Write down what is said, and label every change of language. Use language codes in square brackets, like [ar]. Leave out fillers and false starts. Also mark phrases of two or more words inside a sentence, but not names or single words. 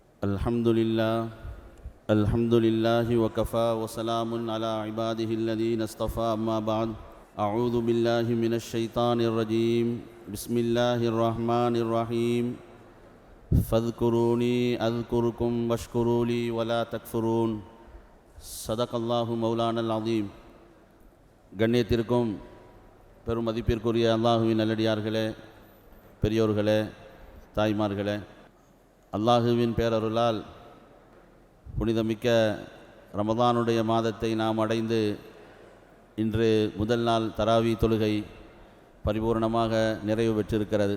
[ar] الحمد لله وكفى وسلام على عباده الذين اصطفى أما بعد أعوذ بالله من الشيطان الرجيم بسم الله الرحمن الرحيم فاذكروني أذكركم واشكروا لي ولا تكفرون صدق الله مولانا العظيم. [ta] கண்ணியத்திற்கும் பெரும் மதிப்பிற்குரிய அல்லாஹுவின் நல்லடியார்களே, பெரியோர்களே, தாய்மார்களே, அல்லாஹுவின் பேரருளால் புனிதமிக்க ரமதானுடைய மாதத்தை நாம் அடைந்து இன்று முதல் நாள் தராவி தொழுகை பரிபூர்ணமாக நிறைவு பெற்றிருக்கிறது.